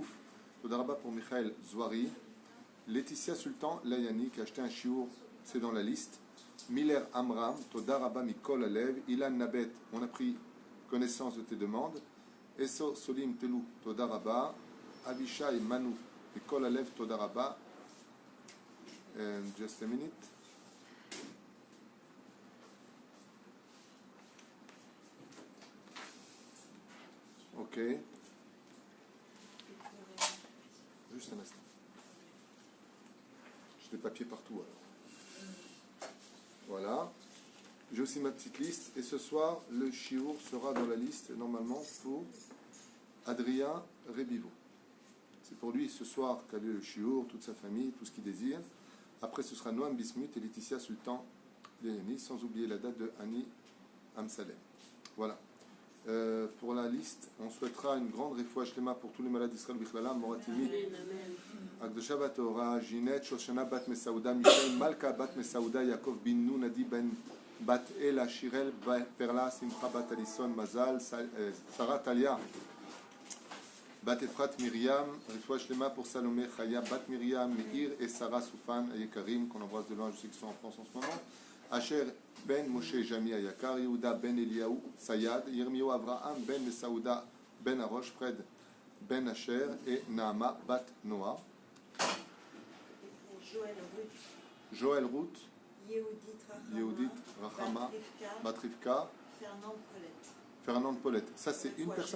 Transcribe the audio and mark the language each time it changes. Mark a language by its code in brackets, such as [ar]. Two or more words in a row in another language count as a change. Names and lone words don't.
[he] תודה רבה [fr] pour Michael Zouari. Laetitia Sultan Layani qui a acheté un chiour, c'est dans la liste. [he] Miller Amram, תודה רבה מכל הלב. Ilan Nabet, [fr] on a pris connaissance de tes demandes. [he] Eso Solim Telou Todaraba. Avishai Manu מכל הלב תודה רבה. [en] Just a minute. [fr] Ok. Juste un instant. J'ai des papiers partout alors. Voilà. J'ai aussi ma petite liste. Et ce soir, le shiur sera dans la liste, normalement, pour Adrien Rebivo. C'est pour lui ce soir qu'a lieu le shiur, toute sa famille, tout ce qu'il désire. Après, ce sera Noam Bismuth et Laetitia Sultan Léani, sans oublier la date de Annie Amsalem. Voilà. Pour la liste, on souhaitera une grande [he] רפואה שלמה [fr] pour tous les malades d'Israël, Bichlala, Moratimi, Akdosha Bat Ora, Ginette, Shoshana Bat Mesaouda, Michel Malka Bat Mesaouda, Yaakov bin Nou, Nadi Ben Bat Ela, Shirel Perla, Simcha Bat Alison, Mazal, Sarah Talia, Bat Efrat Myriam, [he] רפואה שלמה [fr] pour Salomé, Chaya, Bat Myriam, Meir et Sarah Soufan, Ayekarim, qu'on embrasse de loin, je sais qu'ils sont en France en ce moment. Asher Ben Moshe Jami Ayakar, Yehuda Ben Eliaou Sayad, Yirmiyahu Avraham Ben Mesaouda Ben Arosh, Fred Ben Asher et Naama Bat Noah. Joël Ruth, Yehudit Rachama Bat Rivka, Fernande Paulette. Ça c'est une personne?